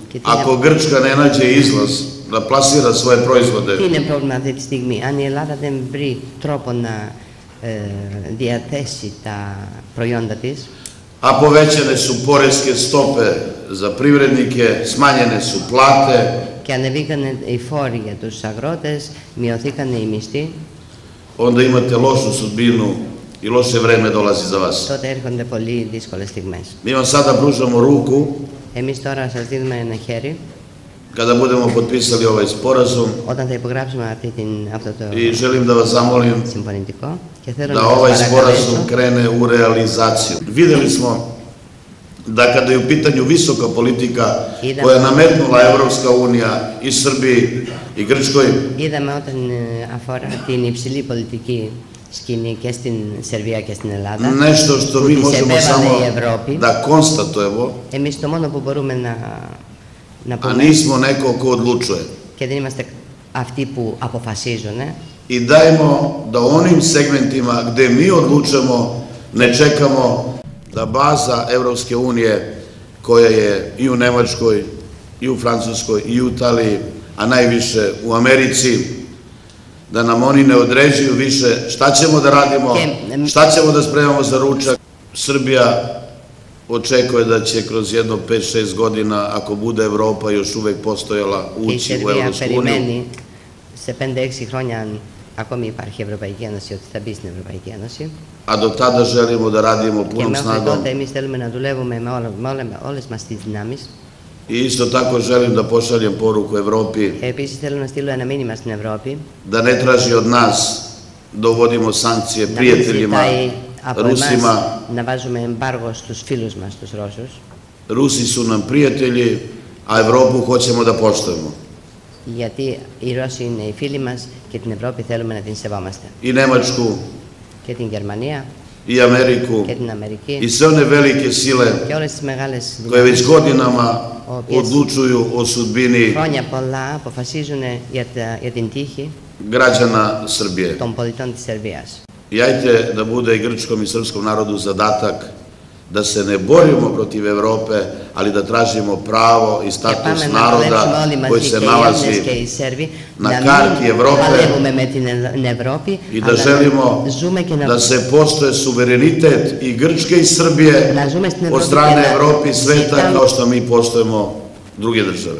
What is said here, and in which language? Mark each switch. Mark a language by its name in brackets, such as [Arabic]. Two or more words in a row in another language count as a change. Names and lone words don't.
[Serbian] Ako Grčka ne nađe izlaz da plasira svoje proizvode, a povećane su poreske stope za privrednike, smanjene su plate, [Greek] και ανεβήκανε οι φόροι για τους αγρότες, μειωθήκανε οι μισθοί. [Serbian] Onda imate lošu sudbinu i loše vreme dolazi za vas. [Greek] Τότε έρχονται πολύ δύσκολες στιγμές. [Serbian] Mi vam sada pružamo ruku. [Greek] Εμείς τώρα σας δίνουμε ένα χέρι. [Serbian] Kada budemo potpisali ovaj sporazum, [Greek] όταν θα υπογράψουμε αυτό το [Serbian] i želim da vas zamolim [Greek] συμφωνητικό και θέλω [Serbian] da ovaj sporazum krene u realizaciju. Videli smo da kada je u pitanju visoka politika koja je nametnula Evropska unija i Srbiji i Grčkoj, [Greek] είδαμε όταν αφορά την υψηλή πολιτική σκηνή και στην Σερβία και στην Ελλάδα, [Serbian] nešto što mi možemo samo da konstatujemo, [Greek] εμείς το μόνο που μπορούμε να [Serbian] a nismo neko ko odlučuje. [Greek] Και δεν είμαστε αυτοί που αποφασίζουν. [Serbian] i dajmo da onim segmentima gde mi odlučujemo ne čekamo da baza Evropske unije koja je i u Nemačkoj, i u Francuskoj, i u Italiji, a najviše u Americi, da nam oni ne određuju više šta ćemo da radimo, šta ćemo da spremamo za ručak. Srbija očekuje da će kroz jedno 5-6 godina, ako bude Evropa još uvek postojala, ući u Evropsku uniju. [Greek] Σε 5-6 χρόνια, ακόμη υπάρχει η Ευρωπαϊκή Ένωση, ότι θα μπει στην Ευρωπαϊκή Ένωση. [Serbian] A do tada želimo da radimo punom snagom. [Greek] Και μέχρι τότε εμείς θέλουμε να δουλεύουμε με όλες μας τις δυνάμεις. [Serbian] I isto tako želim da pošaljem poruku Evropi. [Greek] Επίσης θέλω να στείλω ένα μήνυμα στην Ευρώπη. [Serbian] Da ne traži od nas da uvodimo sankcije prijateljima Rusima. [Greek] Να βάζουμε εμπάργο στους φίλους μας, τους Ρώσους. [Serbian] Rusi su nam prijatelji, a Evropu hoćemo da poštujemo. [Greek] Γιατί οι Ρώσοι είναι οι φίλοι μας και την Ευρώπη θέλουμε να την σεβόμαστε. [Serbian] I Nemačku, [Greek] και την Γερμανία, [Serbian] i Ameriku, [Greek] και την Αμερική, [Serbian] i sve one velike sile [Greek] και όλες τις μεγάλες [Serbian] koje već godinama odlučuju o sudbini [Greek] χρόνια πολλά αποφασίζουν για την τύχη [Serbian] građana Srbije. [Greek] των πολιτών της Σερβίας. [Serbian] I ajte da bude i grčkom i srpskom narodu zadatak da se ne borimo protiv Evrope, ali da tražimo pravo i status naroda koji se nalazi na karti Evrope i da želimo da se poštuje suverenitet i Grčke i Srbije od strane Evrope i sveta kao što mi poštujemo druge države.